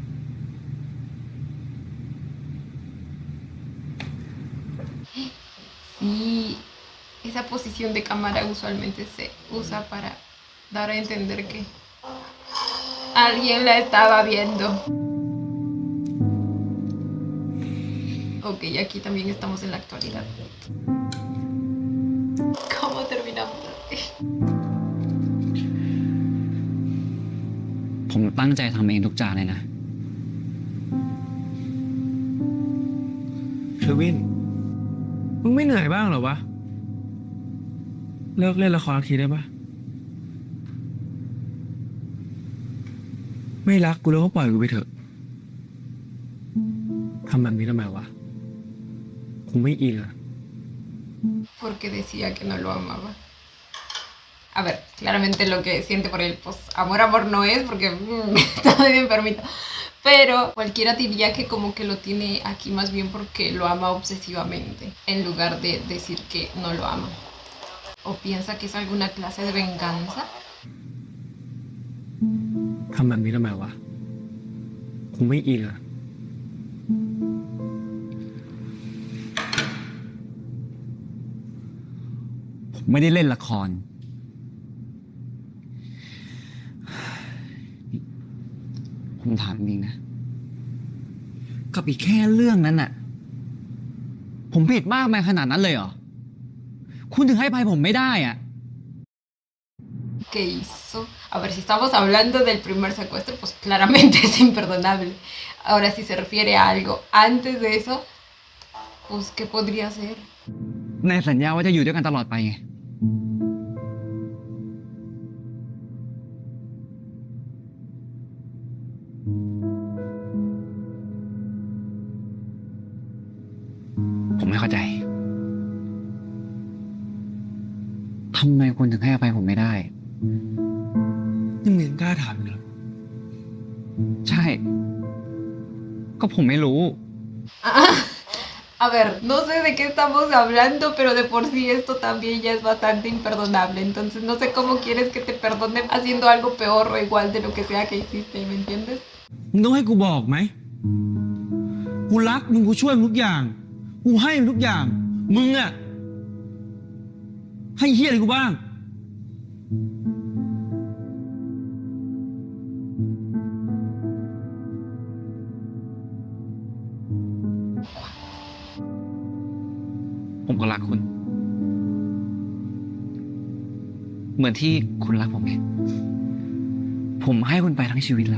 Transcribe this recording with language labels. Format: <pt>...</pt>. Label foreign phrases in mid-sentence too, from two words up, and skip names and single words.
<es>Sí, esa posición de cámara usualmente se usa para dar a entender que alguien la estaba viendo. Ok, aquí también estamos en la actualidad. ¿Cómo terminamos así?</es> <th>ผมตั้งใจทำเองทุกจานเลยนะ เควิน มึงไม่เหนื่อยบ้างเหรอวะ เลิกเล่นละครทีได้ปะไม่รักกูแล้วก็ปล่อยกูไปเถอะ ทำแบบนี้ทำไมวะ กูไม่อินอะ</th> <es>Porque decía que no lo amaba. A ver, claramente lo que siente por él, pues amor no es, porque está medio enfermito. Pero cualquiera diría que como que lo tiene aquí más bien porque lo ama obsesivamente, en lugar de decir que no lo ama. O piensa que es alguna clase de venganza.</es> <th>ทำแบบนี้ทำไมวะ กูไม่อินอะ ผมไม่ได้เล่นละคร ผมถามจริงนะ กับอีกแค่เรื่องนั้นน่ะ ผมผิดมากมายขนาดนั้นเลยเหรอ คุณถึงให้อภัยผมไม่ได้อ่ะ</th> <es>¿Qué hizo? A ver, si estamos hablando del primer secuestro, pues claramente es imperdonable. Ahora, si se refiere a algo antes de eso, pues ¿qué podría ser?</es> <th>ในสัญญาว่าจะอยู่ด้วยกันตลอดไปไง ผมไม่เข้าใจ ทำไมคุณถึงให้อภัยผมไม่ได้ นี่มึงยังกล้าถามอีกเหรอ ใช่ ก็ผมไม่รู้</th> <es>A ver, no sé de qué estamos hablando, pero de por sí esto también ya es bastante imperdonable. Entonces no sé cómo quieres que te perdone haciendo algo peor o igual de lo que sea que hiciste, ¿me entiendes?</es> <th>มึงต้องให้กูบอกไหม กูรักมึงกูช่วยมึงทุกอย่าง กูให้มึงทุกอย่าง มึงอะให้เฮี้ยอะไรกูบ้าง ผมก็รักคุณ เหมือนที่คุณรักผมไง ผมให้คุณไปทั้งชีวิตแล้ว</th>